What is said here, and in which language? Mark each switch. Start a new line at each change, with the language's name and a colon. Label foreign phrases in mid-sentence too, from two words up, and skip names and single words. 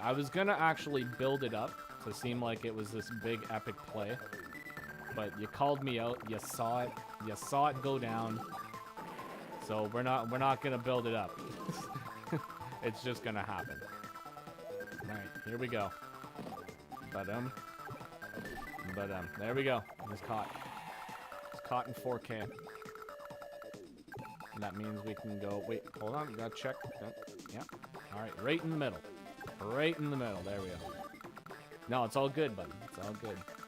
English: I was gonna actually build it up to seem like it was this big epic play. But you called me out, you saw it go down. So we're not gonna build it up. It's just gonna happen. Alright, here we go. Ba-dum. Ba-dum. There we go. He's caught. He's caught in 4K. And that means we can go... Wait, hold on. Gotta check. Yeah. Alright, right in the middle. Right in the middle. There we go. No, it's all good, buddy. It's all good.